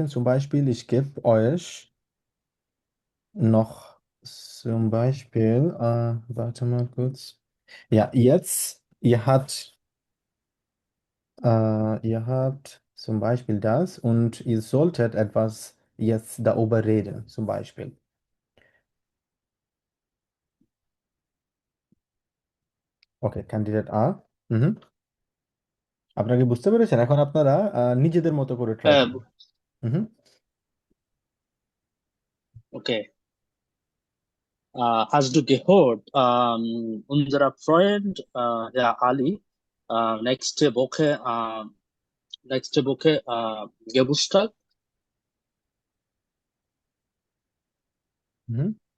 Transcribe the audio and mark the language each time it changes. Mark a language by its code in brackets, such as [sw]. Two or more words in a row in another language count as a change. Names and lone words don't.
[de] Zum Beispiel, ich gebe euch noch zum Beispiel, warte mal kurz. Ja, jetzt, ihr habt zum Beispiel das und ihr solltet etwas jetzt darüber reden, zum Beispiel. [bn] ওকে, ক্যান্ডিডেট আ হুম। আপনাকে বুঝতে পেরেছেন? এখন আপনারা নিজেদের মতো করে ট্রাই Äh, করুন। হুম। okay. [de] Hast du gehört, unser Freund, der Ali, nächste Woche Geburtstag. হুম।